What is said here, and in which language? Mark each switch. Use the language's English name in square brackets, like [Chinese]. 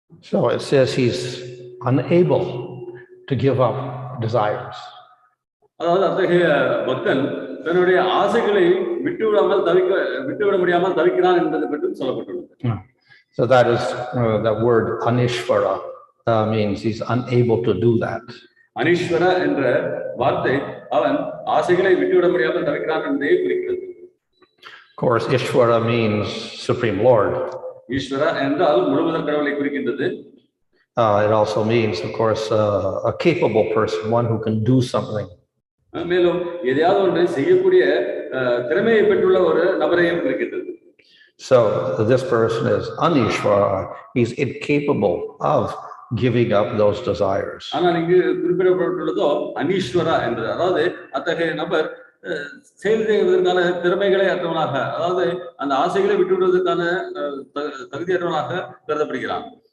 [English] So it says he's unable to give up desires. [Tamil] அதாவது அத்தகைய பக்தன் தன்னுடைய ஆசைகளை விட்டுவிட முடியாமல் தவிக்கிறான் என்பதை பற்றி சொல்லப்பட்டுள்ளது. [English] So that is the word anīśvaraḥ means he's unable to do that. [Tamil] anīśvara என்ற வார்த்தை அவன் ஆசைகளை விட்டுவிட முடியாமல் தவிக்கிறான் என்பதை குறிக்கிறது. [English] Of course, Ishvara means Supreme Lord. [Tamil] ஈஸ்வரா என்றால் முழுமுதல் கடவுளை குறிக்கின்றது. [English] It also means, of course, a capable person, one who can do something. [Tamil] மேலும் எதையாவது ஒன்றை செய்யக்கூடிய திறமையை பெற்றுள்ள ஒரு நபரையும் குறிக்கின்றது. [English] So this person is anīśvaraḥ. He's incapable of giving up those desires. [Tamil] ஆனால் இங்கு குறிப்பிடப்பட்டுள்ளதோ அனீஸ்வரா என்பது, அதாவது அத்தகைய நபர் செயல் செய்வதற்கான திறமைகளை அற்றவனாக, அதாவது அந்த ஆசைகளை விட்டுவிடுவதற்கான தகுதியற்றவனாக கருதப்படுகிறான்.